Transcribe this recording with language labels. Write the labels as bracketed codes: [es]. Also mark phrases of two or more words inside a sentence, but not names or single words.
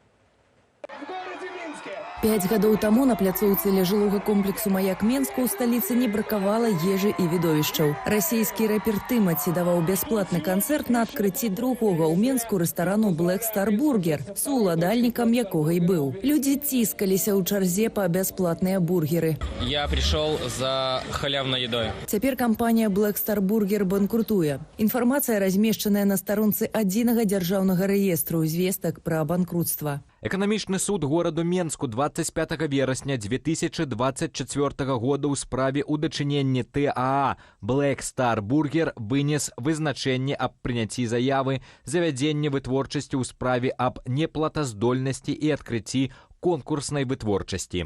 [be] 5 гадоў таму на пляцоўцы ля жылога комплексу «Маяк» Менску ў сталіцы не бракавала ежы і відовішчаў. Расійскі рэпер Тымаці даваў бясплатны канцэрт на адкрыцці другога ў Менску рэстарану Black Star Burger, сууладальнікам якога і быў. Людзі ціскаліся ў чарзе па бясплатныя бургеры. [ru] Я пришел за халявной едой. [be] Цяпер кампанія Black Star Burger банкрутуе. Інфармацыя размешчаная на старонцы адзінага дзяржаўнага рэестру звестак пра банкрутства. Эканамічны суд гораду Менску 25 верасня 2024 года ў справе ў дачыненні ТАА Black Star Burger вынес вызначэнне аб прыняцці заявы, завядзенне вытворчасці ў справе аб неплатаздольнасці і адкрыцці конкурснай вытворчасці.